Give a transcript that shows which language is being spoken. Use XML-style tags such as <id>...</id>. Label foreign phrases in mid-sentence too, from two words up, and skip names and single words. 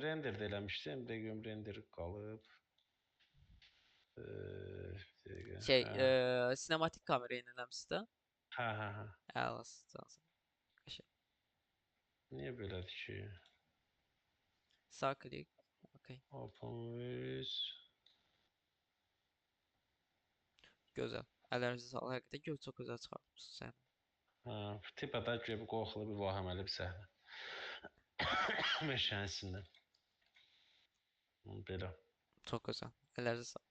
<az>Render də eləmişdim. Bir dəqiqə render qalıb. Bir dəqiqə. Şey, Hə. sinematik kamera yeniləmisiniz də? Hə, hə, hə. Əlasız, cansın. Qəşəng. Niyə belədir ki? Sağ klik. Okay.</az> <en>Open with.</en> <az>Gözəl. Əllərinizə sağlıq. Həqiqətən çox gözəl çıxartmısınız səhnə. Hə, tipada bir qorxulu bir vahiməli bir səhnə. Meşəsində. Belə. Çox gözəl. Əllərinizə sağlıq.</az>